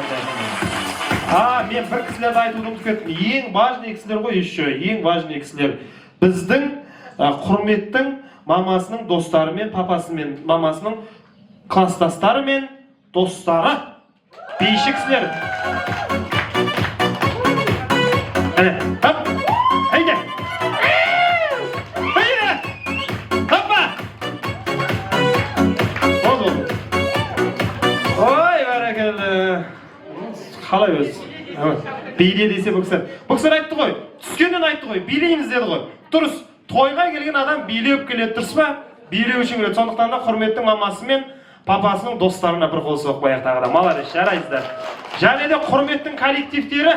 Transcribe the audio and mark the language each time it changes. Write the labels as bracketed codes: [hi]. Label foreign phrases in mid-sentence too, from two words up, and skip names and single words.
[kk] Мен бір кісілерді айтуды ұмытып кеттім. Ең важный кісілер ғой, еще ең важный кісілер. Біздің құрметтің мамасының достары мен папасы мен мамасының класстастары мен достары бейші кісілер. [tr] Haydi. Haydi. Hoppa. Oldu. Oy barakallah. [kk] қалай өзі? Биле десе бұл кісілер айтты ғой, түскеннен айтты ғой, билейміз деді ғой. Дұрыс, тойға келген адам билеп келеді, дұрыс па? Билеу үшін келеді. Сондықтан да құрметтің мамасы мен папасының достарына бір қол соғып қояйық тағы да. Молодец, жарайсыздар. Және де құрметтің коллективтері.